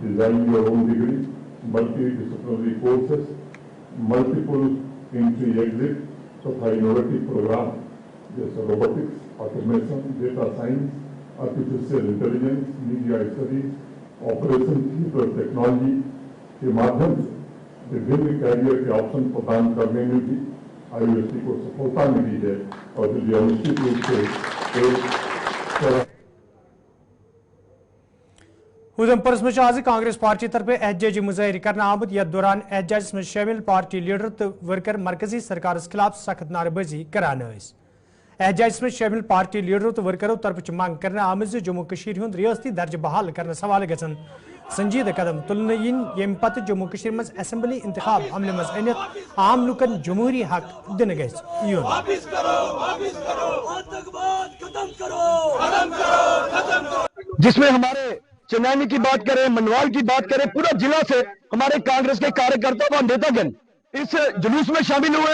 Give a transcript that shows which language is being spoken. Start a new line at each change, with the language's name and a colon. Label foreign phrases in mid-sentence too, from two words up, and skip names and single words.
English: Design your own degree, multi disciplinary courses, multiple entry exit
Hindi: तथा इनोवेटिव प्रोग्राम जैसे रोबोटिक्स, ऑटोमेशन,
English: data science, artificial intelligence, media studies, operation theatre technology
Hindi: के माध्यम से विभिन्न कैरियर के ऑप्शन प्रदान करने में भी IUST को सफलता मिली है और जो निश्चित रूप से
Kashmiri: उधमपुरस मज आज कांग्रेस पार्टी तरफ एहतजाजी मुजाहरे करना आमुत यथ दौरान एहतजाजस मज शामिल पार्टी लीडर तो वर्कर मरकजी सरकार खिलाफ सख्त नारेबाजी करान। एहतजाजस मज शामिल पार्टी लीडरों तो वर्करों तरफ मांग करना आमद जम्मू कश्मीर हुंद रियासती दर्ज बहाल करने हवाले गसन संजीदा कदम तुलने यम पत जम्मू कश्मीर मज असेंबली इंतखाब अमल मज अनित आम लुकन जमहूरी हक दिन
Hindi: जिसमें हमारे चनैनी की बात करें, मनवाल की बात करें, पूरा जिला से हमारे कांग्रेस के कार्यकर्ता व नेतागण इस जुलूस में शामिल हुए।